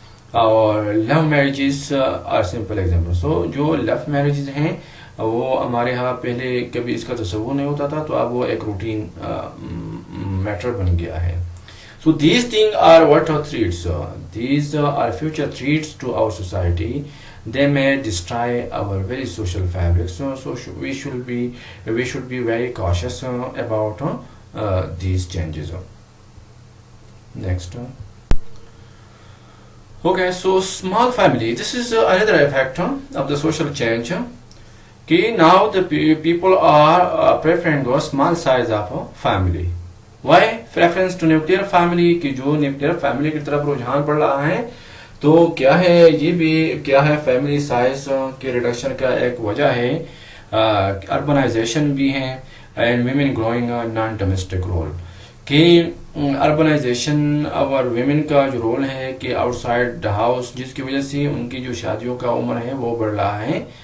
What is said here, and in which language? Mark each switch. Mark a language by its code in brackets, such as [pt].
[en] اور love marriages are simple example. [ur] سو جو love marriages ہیں وہ ہمارے ہاں پہلے کبھی اس کا تصور نہیں ہوتا تھا، تو اب وہ ایک روٹین میٹر بن گیا ہے. [en] So these things are what are threats. These are future threats to our society. They may destroy our very social fabric. So we should be very cautious about these changes. Next. Okay, so small family. This is another effect of the social change. Okay, now the people are preferring a small size of family. Why preference to nuclear family, [ur] کی جو nuclear family کی طرف رجحان بڑھ رہا ہے، تو کیا ہے یہ بھی کیا ہے فیملی سائز کے ریڈکشن کا ایک وجہ ہے. اربنائزیشن بھی ہے [en] and women growing non domestic role, [ur] کہ اربنائزیشن اور ویمن کا جو رول ہے کہ آؤٹ سائڈ دا ہاؤس، جس کی وجہ سے ان کی جو شادیوں کا عمر ہے وہ بڑھ رہا ہے.